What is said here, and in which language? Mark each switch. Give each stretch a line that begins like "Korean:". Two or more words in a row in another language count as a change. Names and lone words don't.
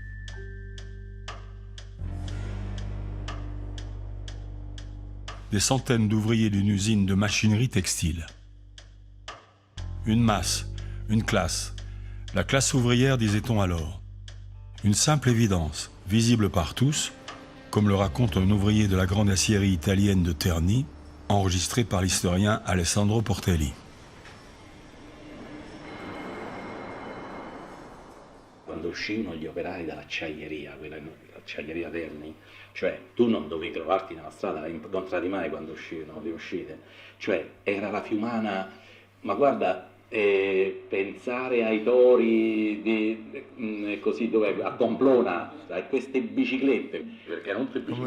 French: Des centaines d'ouvriers d'une usine de machinerie textile. Une masse, une classe. La classe ouvrière, disait-on alors. Une simple évidence, visible par tous, comme le raconte un ouvrier de la grande aciérie italienne de Terni, enregistré par l'historien Alessandro Portelli.
Italian: Quando uscivano gli operai dall'acciaieria, l'acciaieria Terni, cioè tu non dovevi trovarti nella strada, la incontravi mai quando uscivano le uscite, cioè era la Fiumana, ma guarda, pensare ai tori così dove a Pamplona, sai, queste biciclette, perché erano tutte biciclette,